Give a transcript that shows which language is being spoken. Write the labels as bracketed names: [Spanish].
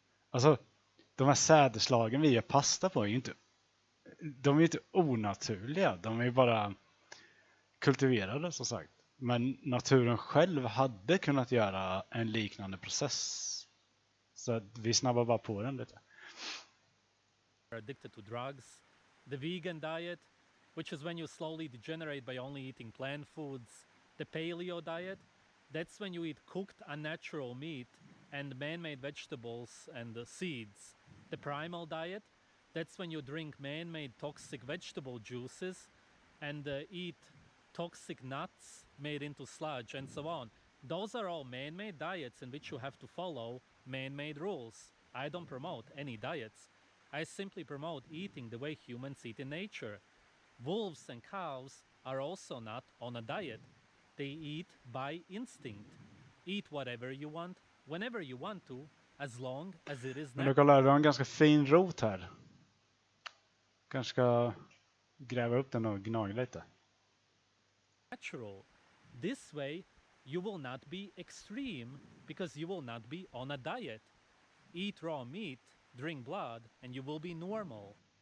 [Swedish] Alltså, de här sädeslagen vi gör pasta på är ju inte, de är inte onaturliga. De är bara kultiverade, som sagt. Men naturen själv hade kunnat göra en liknande process. Så att vi snabbar bara på den lite. [English] Addicted to drugs. The vegan diet, which is when you slowly degenerate by only eating plant foods. The paleo diet, that's when you eat cooked unnatural meat and man-made vegetables and seeds. The primal diet, that's when you drink man-made toxic vegetable juices and eat toxic nuts made into sludge and so on. Those are all man-made diets in which you have to follow man-made rules. I don't promote any diets. I simply promote eating the way humans eat in nature. Wolves and cows are also not on a diet. They eat by instinct. Eat whatever you want, whenever you want to, as long as it is [Swedish] Men du kollar, vi har en ganska fin rot här. Kanske ska gräva upp den och gnaga lite. [English] natural. This way, you will not be extreme because you will not be on a diet. Eat raw meat, drink blood, and you will be normal.